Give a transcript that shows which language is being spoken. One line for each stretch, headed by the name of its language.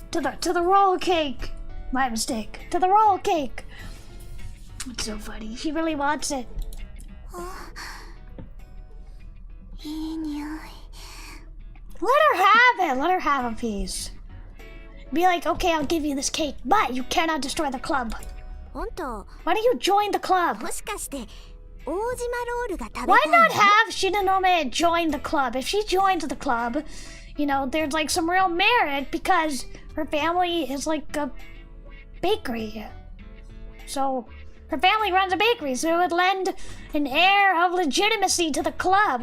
English: To the roll cake. My mistake. To the roll cake. It's so funny. She really wants it.
Japanese: いい匂い。
English: Let her have it. Let her have a piece. Be like, okay, I'll give you this cake, but you cannot destroy the club.
Japanese: 本当。
English: Why don't you join the club?
Japanese: もしかして、大島ロールが食べたいの？
English: Why not have Shinonome join the club? If she joins the club, you know, there's like some real merit because her family is like a bakery. So her family runs a bakery, so it would lend an air of legitimacy to the club.